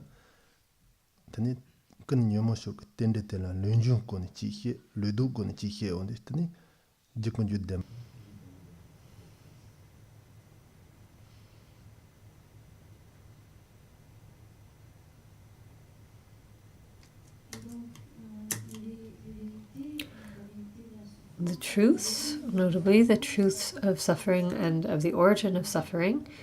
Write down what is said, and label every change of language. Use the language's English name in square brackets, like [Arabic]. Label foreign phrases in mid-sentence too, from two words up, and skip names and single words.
[Adi] tani kan nyomo shok tende tela lunjun ko ni chi ludu ko ni chi onde tani jikunju dem. [English] The truths, notably the truths of suffering and of the origin of suffering,